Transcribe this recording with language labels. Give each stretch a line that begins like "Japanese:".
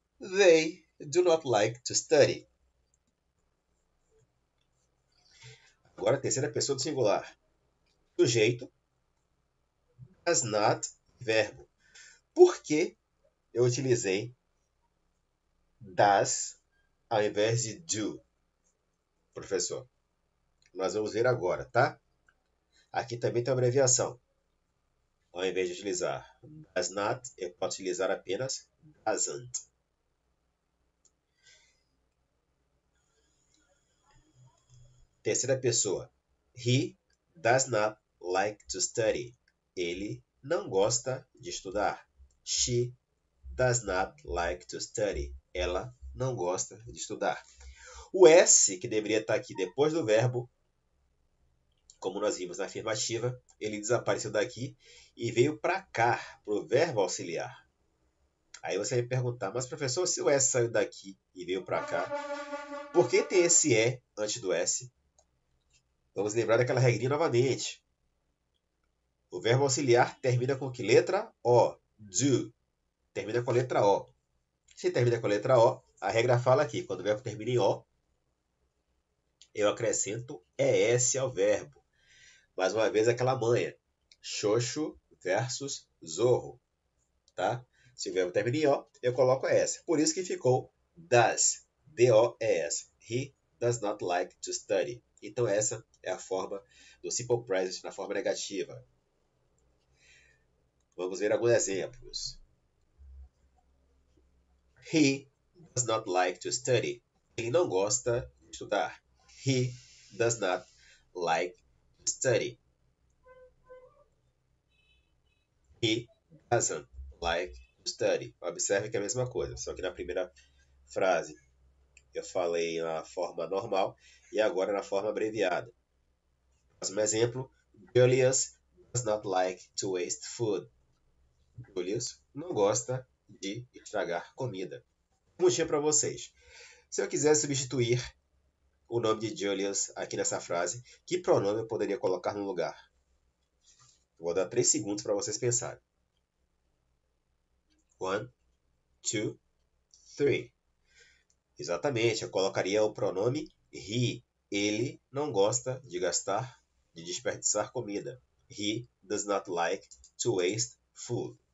English: They do not like to study.
Portuguese: Agora a terceira pessoa do singular. Sujeito, does not, verbo. Por que eu utilizei does ao invés de do, professor? Nós vamos ver agora, tá? Aqui também tem uma abreviação. Ao invés de utilizar does not, eu posso utilizar apenas doesn't. Terceira pessoa.
English: He does not like to study.
Portuguese: Ele não gosta de estudar.
English: She does not like to study.
Portuguese: Ela não gosta de estudar. O S, que deveria estar aqui depois do verbo, como nós vimos na afirmativa, ele desapareceu daqui e veio para cá, para o verbo auxiliar. Aí você vai me perguntar, mas professor, se o S saiu daqui e veio para cá, por que tem esse E antes do S? Vamos lembrar daquela regrinha novamente. O verbo auxiliar termina com que letra? O. Do. Termina com a letra O. Se termina com a letra O, a regra fala aqui, quando o verbo termina em O, eu acrescento ES ao verbo. Mais uma vez aquela manha. Xoxo versus zorro. Tá? Se o verbo termina em O, eu coloco ES. Por isso que ficou does. D-O-E-S.
English: He does not like to study.
Portuguese: Então essa é a forma do simple present na forma negativa. Vamos ver alguns exemplos.
English: He does not like to study.
Portuguese: Ele não gosta de estudar.
English: He does not like to study. He doesn't like to study.
Portuguese: Observe que é a mesma coisa, só que na primeira frase eu falei na forma normal e agora na forma abreviada. Próximo exemplo.
English: Julius does not like to waste food.
Portuguese: Julius não gosta de estragar comida. Perguntinha para vocês. Se eu quiser substituir o nome de Julius aqui nessa frase, que pronome eu poderia colocar no lugar? Vou dar 3 segundos para vocês pensarem. 1, 2, 3. Exatamente, eu colocaria o pronome he. Ele não gosta de desperdiçar comida.
English: He does not like to waste food.